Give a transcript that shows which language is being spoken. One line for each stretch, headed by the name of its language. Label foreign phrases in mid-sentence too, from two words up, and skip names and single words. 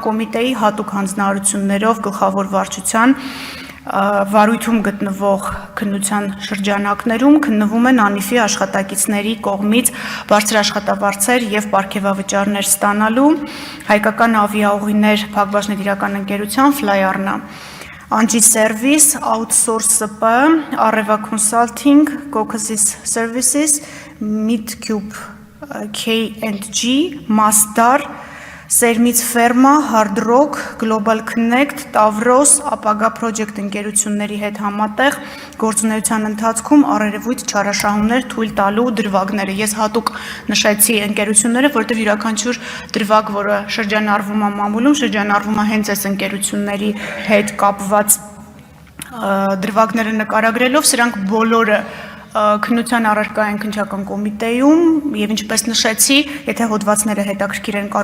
Armenian: կոմիտեի հատուկ հանձնարարություններով գլխավոր վարչության վարույթում գտնվող քննության շրջանակներում քննվում են ANIF-ի աշխատակիցների կողմից բարձր աշխատավարձեր եւ պարգևավճարներ ստանալու հայկական ավիաուղիներ Փակbaşıնետիրական ընկերության Flyarna, Anji Service, Outsource SP, Areva Consulting, Caucasus Services, Midcube K&G, Masdar, Սերմից Ֆերմա, Hard Rock, Global Connect, Tavros, Ապագա Project ընկերությունների հետ համատեղ գործունեության ընթացքում առերևույթ չարաշահումներ թույլ տալու դրվագները։ Ես հատուկ նշեցի ընկերությունները, որտեղ յուրաքանչյուր դրվագ, որը շրջանառվում է մամուլում, շրջանառվում է հենց այս ընկերությունների հետ կապված դրվագները նկարագրելով, սրանք բոլորը քննության առարկա են քննչական կոմիտեում եւ ինչպես նշեցի, եթե հոդվածները հետաքրքիր են կարող